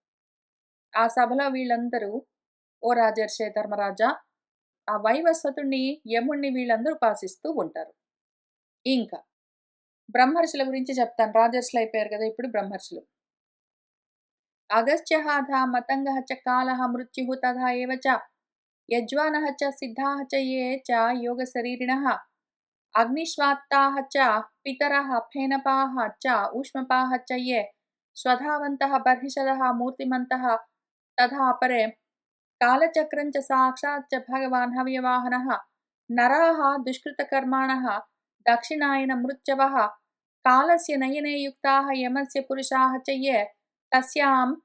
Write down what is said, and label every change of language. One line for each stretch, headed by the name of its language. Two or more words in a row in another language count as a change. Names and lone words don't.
Telugu: ఆ సభలో వీళ్ళందరూ,
Sanskrit: "ఓ రాజర్షే ధర్మరాజా"
Telugu: ఆ వైవస్వతుడిని, యముడిని వీళ్ళందరూ ఉపాసిస్తూ ఉంటారు. ఇంకా బ్రహ్మర్షుల గురించి చెప్తాను. రాజర్షులు అయిపోయారు కదా! ఇప్పుడు బ్రహ్మర్షులు.
Sanskrit: అగస్త్యః धा मतङ्गः च कालः मृत्युः तथा एव च यज्वानः च सिद्धाः च ये च योगशरीरिणः अग्निश्वात्ताः च पितरः फेनपाः च ऊष्मपाः च ये स्वधावन्तः बर्हिषदः मूर्तिमन्तः तथा अपरे कालचक्रं च साक्षात् च भगवान् हव्यवाहनः नराः दुष्कृतकर्माणः दक्षिणायनमृत्यवः कालस्य नयने युक्ताः यमस्य पुरुषाः च ये तस्यां